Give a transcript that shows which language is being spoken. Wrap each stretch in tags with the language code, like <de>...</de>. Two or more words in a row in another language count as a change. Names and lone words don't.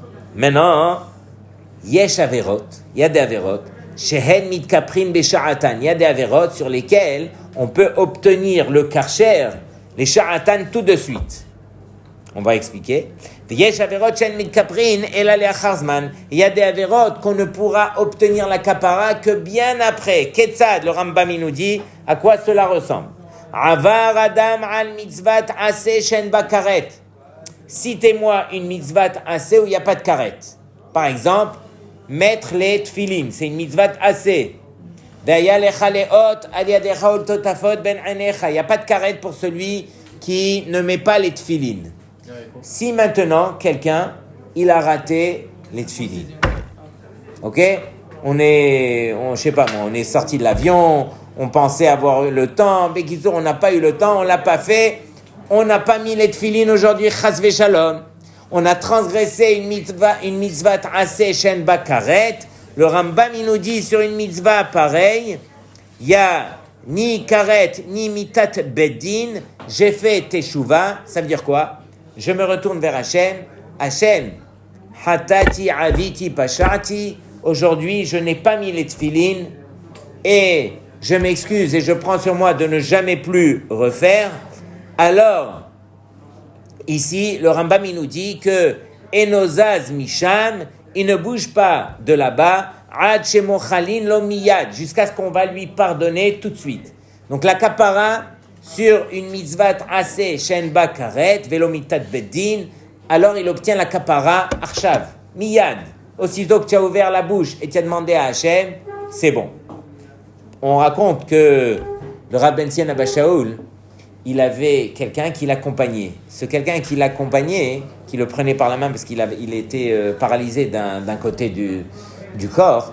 <fr>Maintenant,</fr> <he>יש עבירות,</he> <fr>il y a des Averot,</fr> <he>שהן מתכפרין בשעתן,</he> <fr>il y a des Averot sur lesquels on peut obtenir le karcher, les Sha'atan tout de suite. On va expliquer. Il y a des averot qu'on ne pourra obtenir la kapara que bien après. Ketzad, le Rambam nous dit à quoi cela ressemble.</fr> <he>עבר אדם על מצות עשה שאין בה כרת.</he> <fr>Citez-moi une</fr> <he>מצות עשה</he> <fr>où il n'y a pas de karet. Par exemple, mettre les tfilin, c'est une</fr> <he>מצות עשה.</he> <fr>Il n'y a pas de karet pour celui qui ne met pas les tfilin. Si maintenant, quelqu'un, il a raté les tfilin, ok? On est sorti de l'avion, on pensait avoir eu le temps, mais on n'a pas eu le temps, on l'a pas fait, on n'a pas mis les tfilin aujourd'hui,</fr> <he>חס ושלום.</he> <fr>On a transgressé une</fr> <he>מצוה עשה שאין בה כרת.</he> <fr>Le Rambam, il nous dit sur une mitzvah pareille, il y a ni karet, ni</fr> <he>מיתת בית דין,</he> <fr>j'ai fait teshuva, ça veut dire quoi? Je me retourne vers Hachem. Hachem,</fr> <he>חטאתי עויתי פשעתי.</he> <fr>Aujourd'hui, je n'ai pas mis les tfilin et je m'excuse et je prends sur moi de ne jamais plus refaire. Alors, ici, le Rambam il nous dit que</fr> <he>אינו זז משם,</he> <fr>il ne bouge pas de là-bas,</fr> <he>עד שמוחלין לו מיד,</he> <fr>jusqu'à ce qu'on va lui pardonner tout de suite. Donc la kapara sur une</fr> <he>מצוה עשה שאין בה כרת ולא מיתת בית דין,</he> <fr>alors il obtient la kapara</fr> <he>עכשיו מיד.</he> <fr>Aussitôt que tu as ouvert la bouche et tu as demandé à Hachem, c'est bon. On raconte que le Rav Ben Zion Abba Shaul, il avait quelqu'un qui l'accompagnait. Ce quelqu'un qui l'accompagnait, qui le prenait par la main parce qu'il était paralysé d'un côté du corps.</fr>